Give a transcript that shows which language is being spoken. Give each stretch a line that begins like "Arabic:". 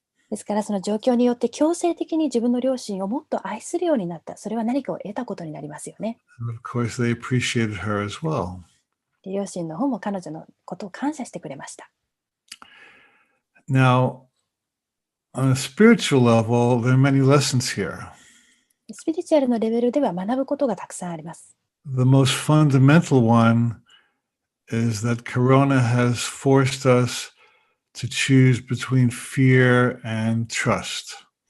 Japanese: ですからその状況によって強制的に自分の両親をもっと愛するようになった。それは何かを得たことになりますよね。
English: And of course, they appreciated her as well.
Japanese: で両親の方も彼女のことを感謝してくれました。
English: Now, on a spiritual level, there are many lessons here.
Japanese: スピリチュアルのレベルでは学ぶことがたくさんあります。
English: The most fundamental one is that Corona has forced us to choose between fear and trust.